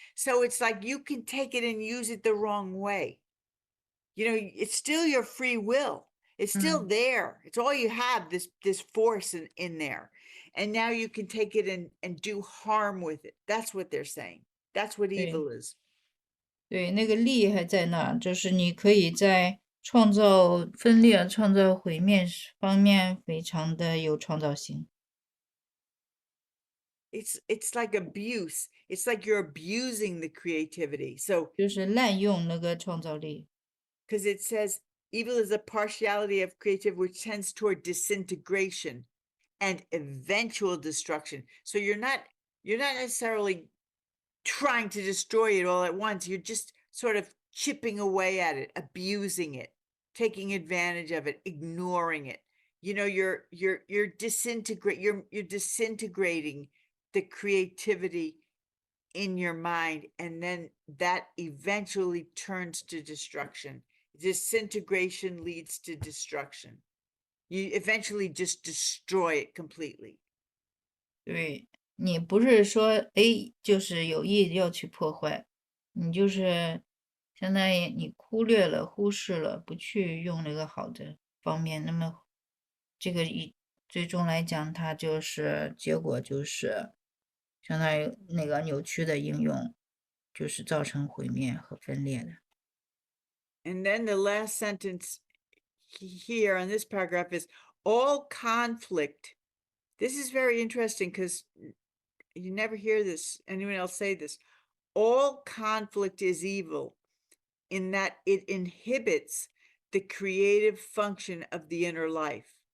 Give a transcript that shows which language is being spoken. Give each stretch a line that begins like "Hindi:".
English: So it's like you can take it and use it the wrong way. It's still your free will. It's still there. It's all you have, this force in there. And now you can take it and do harm with it. That's what they're saying. That's what evil is.
Chinese: 对，那个力还在那，就是你可以在创造分裂、创造毁灭方面非常的有创造性。
English: It's like abuse. It's like you're abusing the creativity. So
Chinese: 就是滥用那个创造力。
English: because it says evil is a partiality of creativity which tends toward disintegration and eventual destruction. So you're not necessarily trying to destroy it all at once. You're just sort of chipping away at it, abusing it, taking advantage of it, ignoring it. You're disintegrating the creativity in your mind, and then that eventually turns to destruction. Disintegration leads to destruction. You eventually just destroy it completely.
Chinese: 对，你不是说就是有意要去破坏，你就是相当于你忽视了，不去用那个好的方面，那么这个最终来讲，它就是结果就是相当于那个扭曲的应用，就是造成毁灭和分裂的。
English: And then the last sentence here on this paragraph is all conflict. This is very interesting because you never hear anyone else say this. All conflict is evil in that it inhibits the creative function of the inner life.